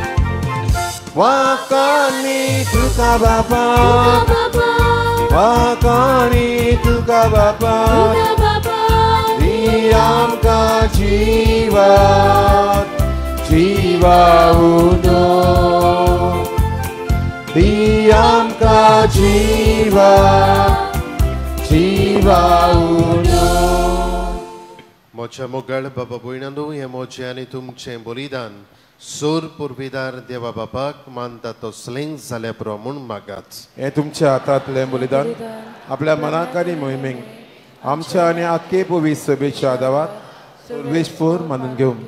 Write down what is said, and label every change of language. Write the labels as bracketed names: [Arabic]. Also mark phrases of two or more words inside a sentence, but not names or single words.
[Minangkabau] Wakani tuka bapak, wakani tuka bapak, diam ka jiwa. Jiwa undo, diam ka jiwa, jiwa undo. [Konkani] मोच्या मोगाळ बाबा भयणांनो, हे मोचे आनी तुमचें बलिदान सोर पुर्विदार देवा बापाक मानता तसलें जाल्या पुरो म्हूण मागात. हे तुमच्या हातांतलें बलिदान आपल्या मनाक आनी मोहिमेक आमच्या आनी आख्खे पवित्र सभेच्या आदारात सर्वेस्फोर मानून घेवंक.